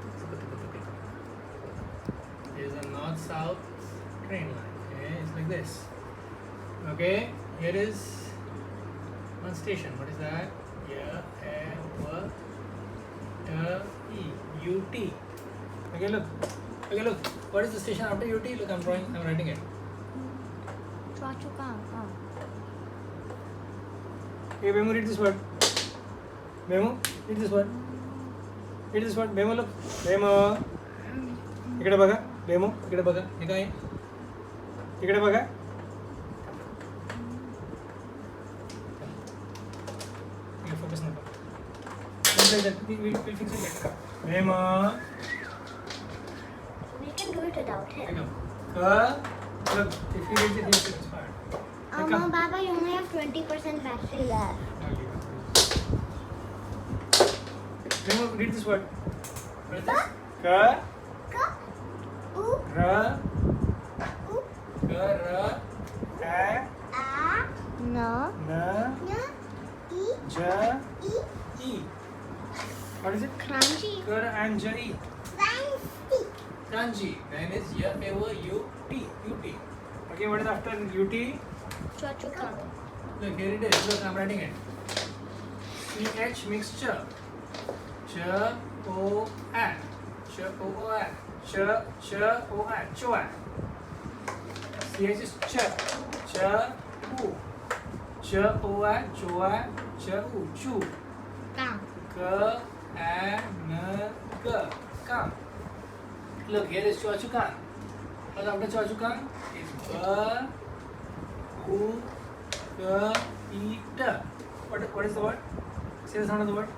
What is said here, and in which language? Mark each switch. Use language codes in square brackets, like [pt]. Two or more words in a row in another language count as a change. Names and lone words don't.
[en] Here's a north-south train line. Okay? It's like this. Okay? Here is one station. What is that? Yeah, UT. Okay, look. What is the station after UT? Look, I'm writing it. Chua chu kang. Okay, Memo, read this word. Memo, read this word. Read this word. Memo, look. Memo. [mr] इकडे बघा. Memo, इकडे बघा. हे काय? इकडे बघा. [en] Okay, focus now. Don't like that. We'll fix it later. Memo. We can do it without Here him. you go. Look, if you read it, it's fine. Mama, Baba, you only have 20% battery left. Memo, read this word. What is this? Ka. Ra. Ka. Ra. A. No. Na. Ja. E. What is it? Crunchy. Kar and ja e. Kanji. Then is ya ever u t. UT. Okay, what is after UT? Chua chu kang. Look, here it is. Look, I'm writing it. CH mixture. Ch o a. Ch o a. Ch o a. Chua. CH is ch. Ch Chu. Choa, choa, chu, chu. Come. K-A-N-G. Come. Look, here is Chua Chu Kang. What's after Chua Chu Kang? It's B-U-K-E-T. What is the word? Say the sound of the word.